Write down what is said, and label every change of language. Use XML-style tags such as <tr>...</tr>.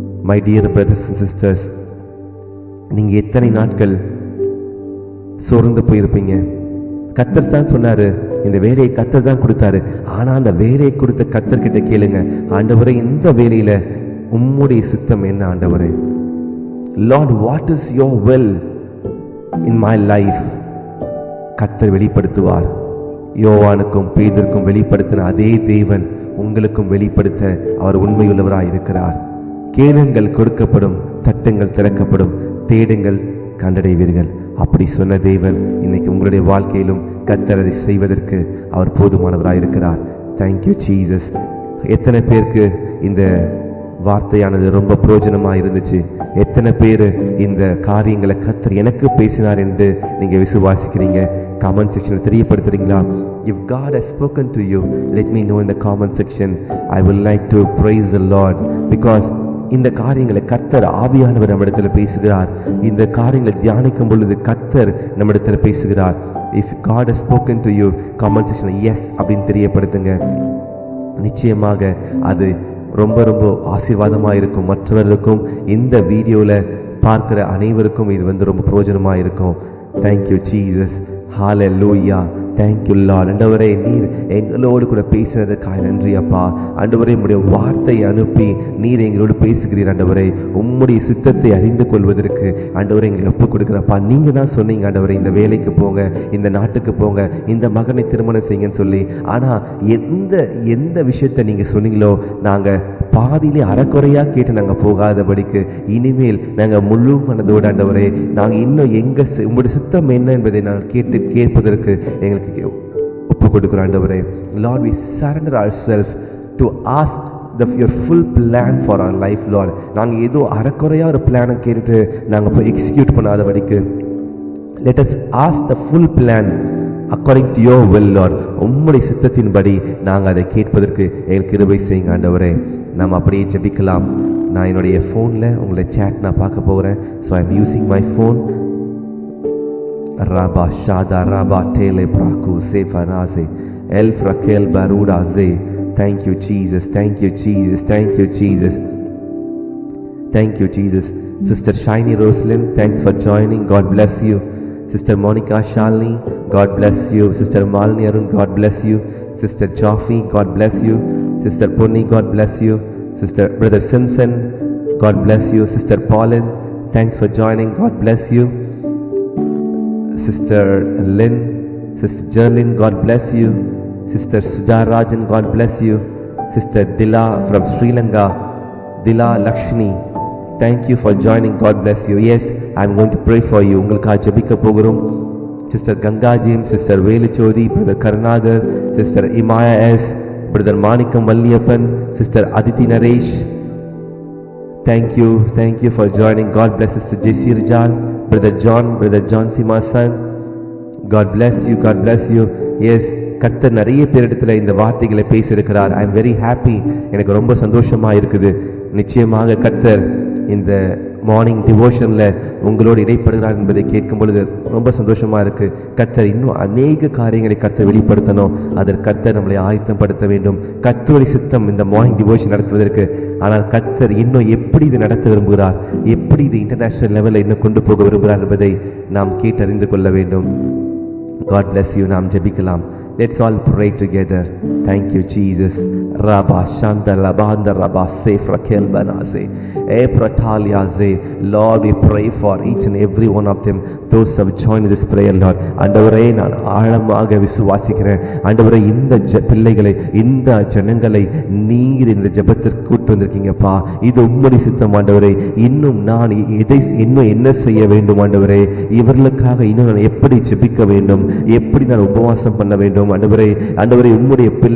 <en>my dear brothers and sisters,</en> <ta>நீங்கள் எத்தனை நாட்கள் சோர்ந்து போயிருப்பீங்க. கர்த்தர் தான் சொன்னார், இந்த வேலையை கர்த்தர் தான் கொடுத்தாரு. ஆனால் அந்த வேலையை கொடுத்த கர்த்தர்கிட்ட கேளுங்க, ஆண்டவரே இந்த வேலையில் உம்முடைய சித்தம் என்ன ஆண்டவரே?</ta> <en>Lord, what is your will in my life?</en> <ta>கர்த்தர் வெளிப்படுத்துவார். யோவானுக்கும் பேதுருக்கும் வெளிப்படுத்தின அதே தேவன் உங்களுக்கும் வெளிப்படுத்த அவர் உண்மையுள்ளவராய் இருக்கிறார். கேளுங்கள் கொடுக்கப்படும், தட்டுங்கள் திறக்கப்படும், தேடுங்கள் கண்டடைவீர்கள். அப்படி சொன்ன தேவன் இன்னைக்கு உங்களுடைய வாழ்க்கையிலும் கர்த்தர் அதை செய்வதற்கு அவர் போதுமானவராய் இருக்கிறார்.</ta> <en>Thank you Jesus.</en> <ta>எத்தனை பேருக்கு இந்த வார்த்தையானது ரொம்ப பிரயோஜனமாக இருந்துச்சு? எத்தனை பேர் இந்த காரியங்களை கர்த்தர் எனக்கு பேசினார் என்று நீங்கள் விசுவாசிக்கிறீங்க? கமெண்ட் செக்ஷனில் தெரியப்படுத்துறீங்களா?</ta> <en>If God has spoken to you, let me know in the comment section. I would like to praise the Lord because</en> <ta>இந்த காரியங்களை கர்த்தர் ஆவியானவர் நம்மிடத்தில் பேசுகிறார். இந்த காரியங்களை தியானிக்கும் பொழுது கர்த்தர் நம்மிடத்தில் பேசுகிறார்.</ta> <en>If God has spoken to you, comment section yes</en> <ta>அப்படின்னு தெரியப்படுத்துங்க. நிச்சயமாக அது ரொம்ப ரொம்ப ஆசீர்வாதமாக இருக்கும். மற்றவர்களுக்கும் இந்த வீடியோவில் பார்க்குற அனைவருக்கும் இது ரொம்ப பிரயோஜனமாக இருக்கும்.</ta> <en>Thank you Jesus.</en> <ta>ஹல்லேலூயா.</ta> <en>Thank you Lord.</en> <ta>ஆண்டவரே, நீர் எங்களோடு கூட பேசினதுக்காக நன்றி அப்பா. ஆண்டவரே, உம்முடைய வார்த்தையை அனுப்பி நீர் எங்களோடு பேசுகிறீர். ஆண்டவரே, உம்முடைய சித்தத்தை அறிந்து கொள்வதற்கு ஆண்டவரே எங்களுக்கு ஒப்புக் கொடுக்குறப்பா. நீங்கள் தான் சொன்னீங்க ஆண்டவரே, இந்த வேலைக்கு போங்க, இந்த நாட்டுக்கு போங்க, இந்த மகனை திருமணம் செய்யுங்கன்னு சொல்லி. ஆனால் எந்த விஷயத்தை நீங்கள் சொன்னீங்களோ நாங்கள் பாதியிலே அறக்குறையாக கேட்டு நாங்கள் போகாதபடிக்கு இனிமேல் நாங்கள் முழு மனதோடு ஆண்டவரே நாங்கள் இன்னும் உங்களுடைய சித்தம் என்ன என்பதை நாங்கள் கேட்பதற்கு எங்களுக்கு ஒப்பு கொடுக்குறோம் ஆண்டவரே.</ta> <en>Lord, we surrender ourselves to ask your full plan for our life, Lord.</en> <ta>நாங்கள் ஏதோ அறக்குறையாக ஒரு பிளானை கேட்டுட்டு நாங்கள் போய் execute பண்ணாதபடிக்கு</ta> <en>let us ask the full plan according to your will, Lord.</en> <ta>உம்முடைய சித்தத்தின்படி நாங்கள் அதை கேட்பதற்கு எங்களுக்கு கிருபை செய்யுங்க ஆண்டவரே. நாம் அப்படியே ஜெபிக்கலாம். நான் என்னுடைய ஃபோனில் உங்களை சேட் நான் பார்க்க போகிறேன்.</ta> <en>So I am using my phone. ராபா ஷாதா ராபா டேலே பிராக்கு சேஃபனாசே எல்ஃப் ரக்கேல் பரூடாசே. Thank you Jesus, thank you Jesus, thank you Jesus, thank you Jesus. Sister Shiny Roslin, thanks for joining. God bless you. Sister Monica Shalini, God bless you. Sister Malini Arun, God bless you. Sister Chafi, God bless you. Sister Punni, God bless you. Sister Brother Simpson, God bless you. Sister Pauline, thanks for joining. God bless you. Sister Lynn, Sister Jerlyn, God bless you. Sister Sudarajan, God bless you. Sister Dila from Sri Lanka, Dila Lakshmi, thank you for joining. God bless you. Yes, I'm going to pray for you.</en> <ta>உங்களுக்காக ஜெபிக்க போகிறோம்.</ta> <en>Sister Ganga James, sister Velujothi, brother Karunakar, sister Imaya S, brother Manickam Valliappan, sister Aditi Naresh, thank you for joining. God bless Sister Jessie Rijal, brother John Simasan, God bless you, God bless you.</en> <ta>Yes, கர்த்தர் நிறைய பேரிடத்துல இந்த வார்த்தைகளை பேசியிருக்கிறார்.</ta> <en>I am very happy.</en> <ta>எனக்கு ரொம்ப சந்தோஷமா இருக்குது. நிச்சயமாக கர்த்தர் இந்த மார்னிங் டிவோஷனில் உங்களோடு இடைப்படுகிறார் என்பதை கேட்கும் பொழுது ரொம்ப சந்தோஷமாக இருக்குது. கர்த்தர் இன்னும் அநேக காரியங்களை கர்த்தர் வெளிப்படுத்தணும். அதற்கு கர்த்தர் நம்மளை ஆயத்தப்படுத்த வேண்டும். கர்த்தருடைய சித்தம் இந்த மார்னிங் டிவோஷன் நடத்துவதற்கு. ஆனால் கர்த்தர் இன்னும் எப்படி இது நடத்த விரும்புகிறார், எப்படி இது இன்டர்நேஷ்னல் லெவலில் இன்னும் கொண்டு போக விரும்புகிறார் என்பதை நாம் கேட்டறிந்து கொள்ள வேண்டும்.</ta> <en>God bless you.</en> <ta>நாம் ஜெபிக்கலாம்.</ta> <en>Let's all pray together. Thank you Jesus. Rabba Shanda Labanda Rabba Safe Rakel Banase Epratalia Ze. Lord, we pray for each and every one of them, those who have joined this prayer, Lord.</en> <ta>ஆண்டவரே, நான் ஆழமாக விசுவாசிக்கிறேன் ஆண்டவரே, இந்த பிள்ளைகளை, இந்த ஜனங்களை நீர் இந்த ஜெபத்திற்கு கூட்டு வந்திருக்கீங்கப்பா. இது உம்முடைய சித்தம் ஆண்டவரே. இன்னும் நான் இன்னும் என்ன செய்ய வேண்டும் ஆண்டவரே? இவர்களுக்காக இன்னும் நான் எப்படி ஜெபிக்க வேண்டும், எப்படி நான் உபவாசம் பண்ண வேண்டும் ஆண்டவரே? உம்முடைய பிள்ளை</ta>